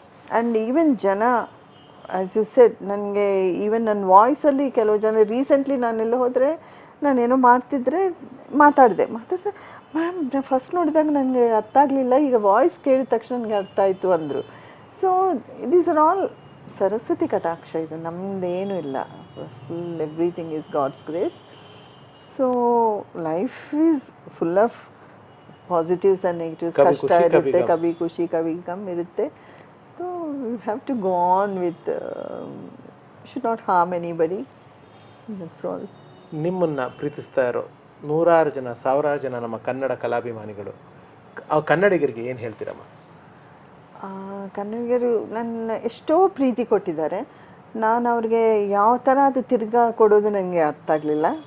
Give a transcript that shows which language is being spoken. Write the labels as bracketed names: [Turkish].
[Kannada] And even ಜನ, [English] as you said, [Kannada] ನನಗೆ even ನನ್ನ ವಾಯ್ಸಲ್ಲಿ ಕೆಲವು ಜನ ರೀಸೆಂಟ್ಲಿ ನಾನೆಲ್ಲ ಹೋದರೆ, ನಾನೇನೋ ಮಾತಾಡಿದೆ, ಮ್ಯಾಮ್ ಫಸ್ಟ್ ನೋಡಿದಾಗ ನನಗೆ ಅರ್ಥ ಆಗಲಿಲ್ಲ, ಈಗ ವಾಯ್ಸ್ ಕೇಳಿದ ತಕ್ಷಣ ನನಗೆ ಅರ್ಥ ಆಯಿತು ಅಂದರು. [English] So these are all Saraswati ಕಟಾಕ್ಷ. [Kannada] ಇದು ನಮ್ಮದೇನೂ ಇಲ್ಲ, [English] Full everything is God's grace. So life is full of positives and negatives. [Kannada] ಕಷ್ಟ ಇರುತ್ತೆ, ಕಭಿ ಖುಷಿ ಕಭಿ ಗಮ್ ಇರುತ್ತೆ. [English] So you have to go on with, should not harm anybody. That's all. [Kannada] ನಿಮ್ಮನ್ನು ಪ್ರೀತಿಸ್ತಾ ಇರೋ ನೂರಾರು ಜನ, ಸಾವಿರಾರು ಜನ ನಮ್ಮ ಕನ್ನಡ ಕಲಾಭಿಮಾನಿಗಳು, ಆ ಕನ್ನಡಿಗರಿಗೆ ಏನು ಹೇಳ್ತೀರಮ್ಮ? ಕನ್ನಡಿಗರು ನನ್ನ ಎಷ್ಟೋ ಪ್ರೀತಿ ಕೊಟ್ಟಿದ್ದಾರೆ. ನಾನು ಅವ್ರಿಗೆ ಯಾವ ಥರ ಅದು ತಿರ್ಗಾ ಕೊಡೋದು ನನಗೆ ಅರ್ಥ ಆಗಲಿಲ್ಲ.